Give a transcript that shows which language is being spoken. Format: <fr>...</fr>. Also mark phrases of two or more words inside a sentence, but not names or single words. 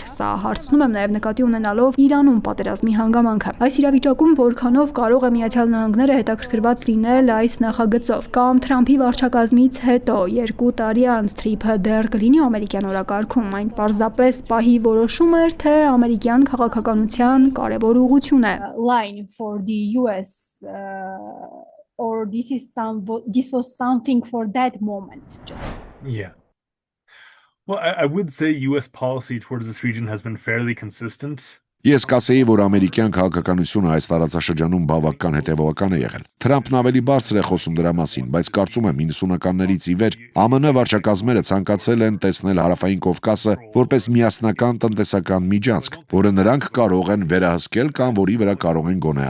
<hy>սա հարցնում եմ նաեւ նկատի ունենալով Իրանում պատերազմի հանգամանքը այս իրավիճակում որքանով կարող է Միացյալ Նահանգները հետաքրքրված լինել այս նախագծով կամ Թրամփի վարչակազմից հետո 2 տարի անց դեռ կլինի ամերիկյան օրակարգում, այն պարզապես պահի որոշում էր, թե ամերիկյան քաղաքականության կարևոր ուղղություն է։</hy> <en>Line for the US or this was something for that moment just. Yeah. Well, I would say US policy towards this region has been fairly consistent.</en> <hy>Ես կասեի, որ ամերիկյան քաղաքականությունը այս տարածաշրջանում բավական հետևողական է եղել։ Թրամփն ավելի բարձր է խոսում դրա մասին, բայց կարծում եմ 90-ականներից ի վեր ԱՄՆ վարչակազմերը ցանկացել են տեսնել Հարավային Կովկասը որպես միասնական տնտեսական միջանցք, որը նրանք կարող են վերահսկել կամ որի վրա կարող են գոնե</hy>